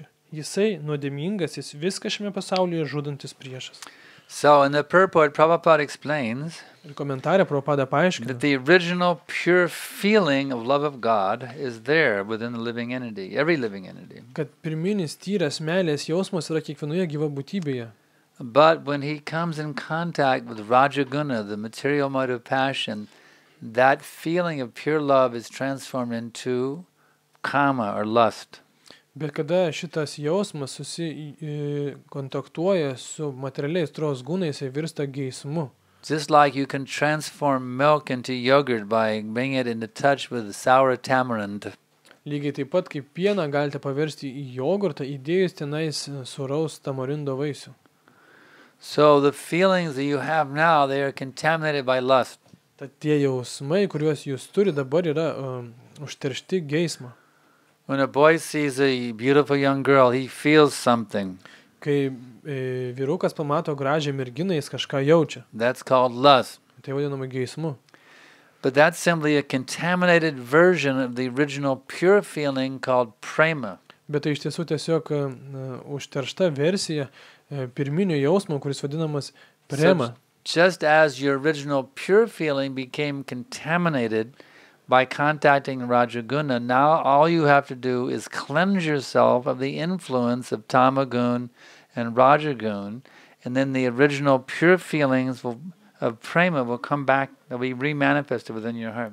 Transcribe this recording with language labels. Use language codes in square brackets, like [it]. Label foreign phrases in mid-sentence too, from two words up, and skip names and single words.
[lt] Jisai nuodėmingas, jis viską šiame pasaulyje žudantis priešas. [en] So in the purport, Prabhupada explains [lt] Ir komentarė Prabhupada paaiškina, [en] that the original pure feeling of love of God is there within the living entity, every living entity. [lt] kad pirminis tyras meilės jausmas yra kiekvienoje gyva būtybėje. [en] But when he comes in contact with Rajaguna, the material mode of passion, that feeling of pure love is transformed into kama or lust. [lt] Bet kada šitas jausmas kontaktuoja su materialiais tros gūnais, jis virsta geismu. [en] Just like you can transform milk into yogurt by bringing it into touch with sour tamarind. [lt] Lygiai taip pat kaip pieną galite paversti į jogurtą, įdėjus tenais sūraus tamarindo vaisių. [en] So the feelings that you have now, they are contaminated by lust. [lt] Tad tie jausmai, kuriuos jūs turi dabar, yra užteršti geismą. [en] When a boy sees a beautiful young girl, he feels something. [lt] Kai vyrukas pamato gražią merginą, jis kažką jaučia. [en] That's called lust. [lt] Tai vadinama geismu. [en] But that's simply a contaminated version of the original pure feeling called prema. [lt] Bet tai iš tiesų tiesiog užteršta versija pirminio jausmo, kuris vadinamas prema. [en] Just as your original pure feeling became contaminated by contacting Rajaguna, now all you have to do is cleanse yourself of the influence of Tamagun and Rajagun, and then the original pure feelings of prema will come back, they'll be remanifested within your heart.